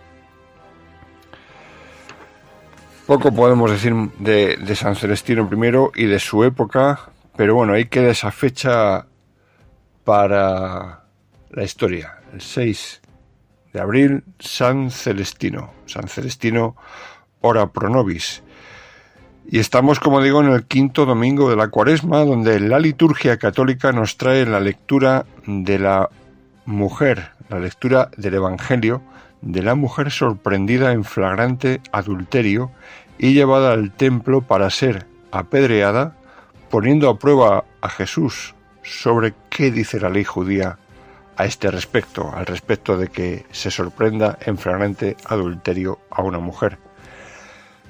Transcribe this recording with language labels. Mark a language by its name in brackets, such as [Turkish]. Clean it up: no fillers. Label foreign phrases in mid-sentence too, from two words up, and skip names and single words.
[Spanish] Poco podemos decir de San Celestino I y de su época, pero bueno, ahí queda esa fecha para la historia, el 6 de abril, San Celestino, [Latin] ora pro nobis. [Spanish] Y estamos, como digo, en el quinto domingo de la Cuaresma, donde la liturgia católica nos trae la lectura de la mujer, la lectura del Evangelio, de la mujer sorprendida en flagrante adulterio y llevada al templo para ser apedreada, poniendo a prueba a Jesús sobre qué dice la ley judía a este respecto, al respecto de que se sorprenda en flagrante adulterio a una mujer.